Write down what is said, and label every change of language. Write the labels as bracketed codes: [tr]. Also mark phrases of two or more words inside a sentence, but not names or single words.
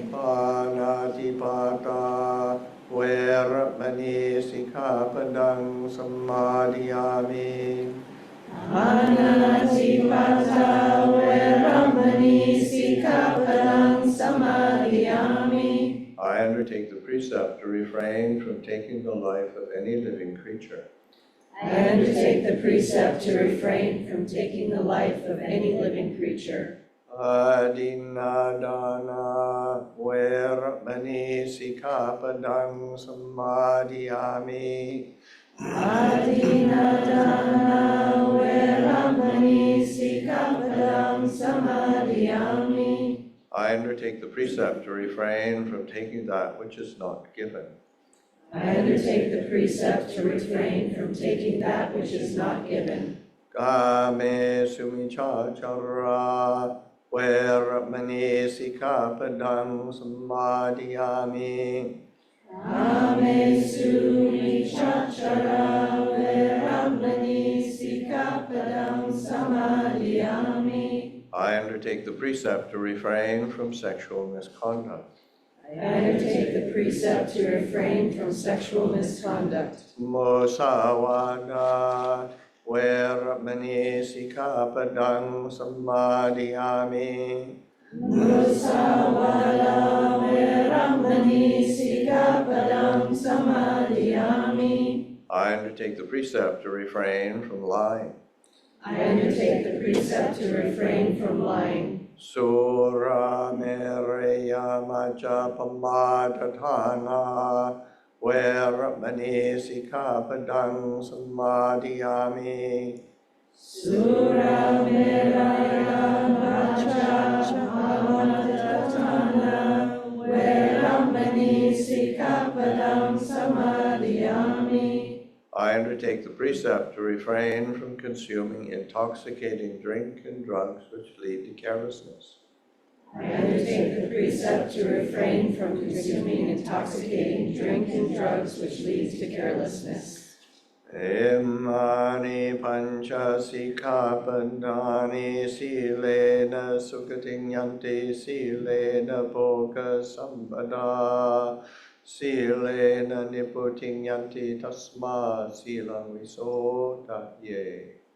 [pi] Panatipata veramani sikkhapadang samadhiyami. Anatipata veramani sikkhapadang samadhiyami. [en] I undertake the precept to refrain from taking the life of any living creature. I undertake the precept to refrain from taking the life of any living creature. [pi] Adinadana veramani sikkhapadang samadhiyami. Adinadana veramani sikkhapadang samadhiyami. [en] I undertake the precept to refrain from taking that which is not given. I undertake the precept to refrain from taking that which is not given. [pi] Kame sumichachara veramani sikkhapadang samadhiyami. Amesu michachara veramani sikkhapadang samadhiyami. [en] I undertake the precept to refrain from sexual misconduct. I undertake the precept to refrain from sexual misconduct. [pi] Musavada veramani sikkhapadang samadhiyami. Musavada veramani sikkhapadang samadhiyami. [en] I undertake the precept to refrain from lying. I undertake the precept to refrain from lying. [pi] Sura mereya maja pamadatana veramani sikkhapadang samadhiyami. Sura meraya vacha pamadatana veramani sikkhapadang samadhiyami. [en] I undertake the precept to refrain from consuming intoxicating drink and drugs which lead to carelessness. I undertake the precept to refrain from consuming intoxicating drink and drugs which leads to carelessness. [pi] Imani pancha sikkhapadani silena sukating yanti silena bhoga sampada Silena niputing yanti tasma silang visota ye.